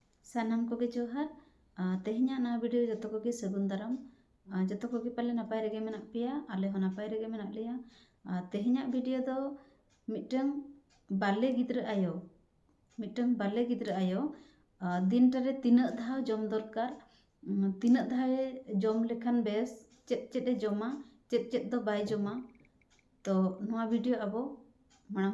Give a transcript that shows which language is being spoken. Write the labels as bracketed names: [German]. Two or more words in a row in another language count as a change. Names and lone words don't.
[Santali] सानाम कोगे जोहार तेहना ना वीडियो जो कोगे सगुन दाराम जो कोगे पाले नपाय रेगे मेना पेया आले हो नपाय रेगे मेना लेया तेहना वीडियो दो मिटंग बाले गिद्र आयो मिटंग बाले गिद्र आयो दिन टारे तीना धाव जम दरकार तीना धाव जम लेखान बेस चेद चेद जमा चेद चेद दो बाय जमा तो नोआ वीडियो अबो मांग